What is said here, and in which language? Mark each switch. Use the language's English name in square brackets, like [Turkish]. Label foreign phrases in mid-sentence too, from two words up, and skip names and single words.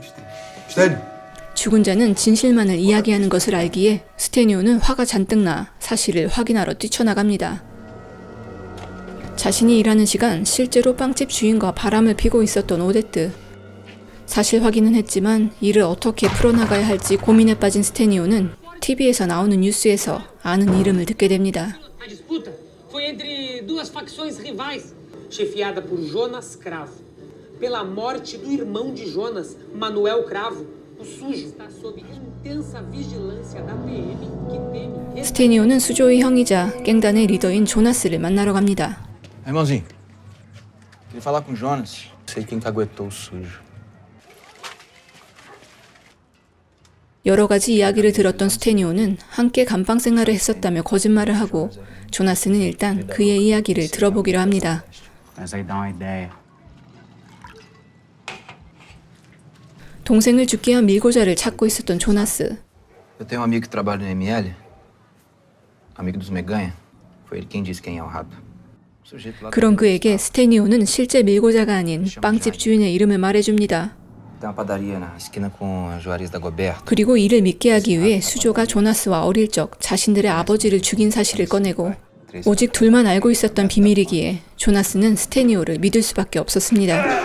[Korean] 죽은 자는 진실만을 이야기하는 것을 알기에 스테니오는 화가 잔뜩 나 사실을 확인하러 뛰쳐나갑니다. 자신이 일하는 시간 실제로 빵집 주인과 바람을 피고 있었던 오데트. 사실 확인은 했지만 이를 어떻게 풀어나가야 할지 고민에 빠진 스테니오는 TV에서 나오는 뉴스에서 아는 이름을 듣게 됩니다. [Portuguese] Foi entre duas facções rivais, chefiada por Jonas Cravo. Pela morte do irmão de Jonas, Manuel Cravo, o sujo está sob intensa vigilância da PM que teme... [Korean] 스테니오는 수조의 형이자 깽단의 리더인 조나스를 만나러 갑니다. [Portuguese] Irmãozinho, queria falar com o Jonas. Sei quem caguetou o sujo. [Korean] 여러 가지 이야기를 들었던 스테니오는 함께 감방 생활을 했었다며 거짓말을 하고 조나스는 일단 그의 이야기를 들어보기로 합니다. 동생을 죽게 한 밀고자를 찾고 있었던 조나스. [Portuguese] Eu tenho um amigo que trabalha no ML. Amigo dos Meganha. Foi ele quem disse quem é o rato. [Korean] 그런 그에게 스테니오는 실제 밀고자가 아닌 빵집 주인의 이름을 말해줍니다. 그리고 이를 믿게 하기 위해 수조가 조나스와 어릴 적 자신들의 아버지를 죽인 사실을 꺼내고 오직 둘만 알고 있었던 비밀이기에 조나스는 스테니오를 믿을 수밖에 없었습니다.